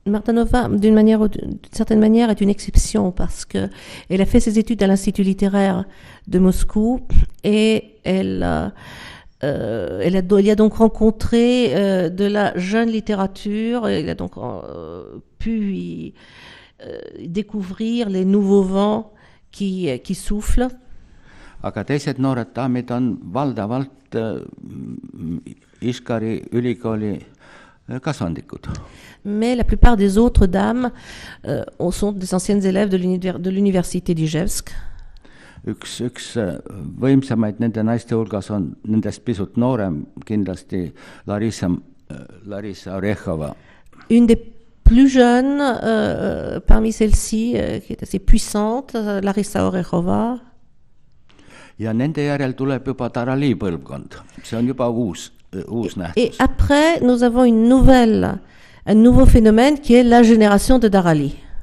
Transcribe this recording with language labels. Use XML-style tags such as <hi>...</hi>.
<fr>Mardanova, d'une certaine manière, est une exception parce qu'elle a fait ses études à l'Institut littéraire de Moscou et elle y a donc rencontré de la jeune littérature, elle a donc pu découvrir les nouveaux vents qui soufflent.</fr> <et>Aga teised noored daamid on valdavalt Iskari ülikooli kasvandikud.</et> <fr>Mais la plupart des autres dames sont des anciennes élèves de l'université d'Ijevsk.</fr> <et>Üks võimsamaid nende naiste hulgas on nendest pisut noorem, kindlasti Larissa Orehova.</et> <fr>Une des plus jeunes parmi celles-ci, qui est assez puissante, Larissa Orehova.</fr> <et>Ja nende järel tuleb juba Tarali põlvkond. See on juba uus nähtus.</et> <fr>Et après, nous avons un nouveau phénomène qui est la génération de Darali.</fr>